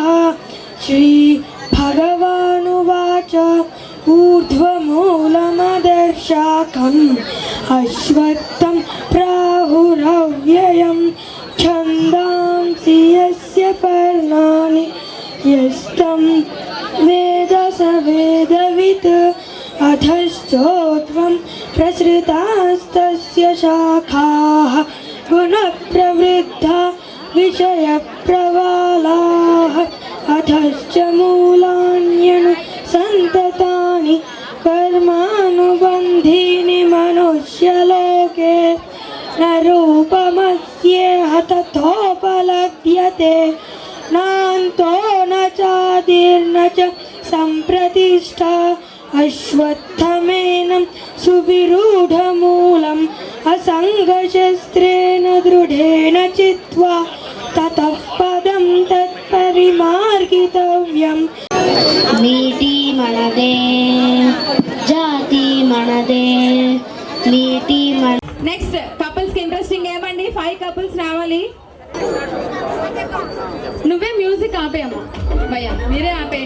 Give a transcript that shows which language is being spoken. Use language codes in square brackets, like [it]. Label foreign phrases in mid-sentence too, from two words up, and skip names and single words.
[sa] శ్రీ భగవానువాచ ఊర్ధ్వమూలమదర్శాకం అశ్వత్థం ప్రాహురవ్యయం ఛందాంసి యస్య పర్ణాని యస్తం వేద స వేదవిత్ అధశ్చోత్వం ప్రసృతాస్తస్య శాఖాః గుణప్రవృద్ధా విషయప్రవాలాః अथश्च मूलान्यनु सन्ततानि कर्मानुबन्धीनि मनुष्यलोके न रूपमस्येह तथोपलभ्यते नान्तो न चादिर्न च सम्प्रतिष्ठा अश्वत्थमेनं सुविरूढमूलम् असङ्गशस्त्रेण दृढेन चित्वा ततः पदं तत्परिमार्गितव्यम् [te] నీటి మనదే జాతి మనదే నీటి మన [en] next couples [te] కి ఇంట్రెస్టింగ్ ఏమండి 5 కపుల్స్ రావాలి. నువ్వే మ్యూజిక్ ఆపేయమ్మా భయ్యా, మీరే ఆపేయండి.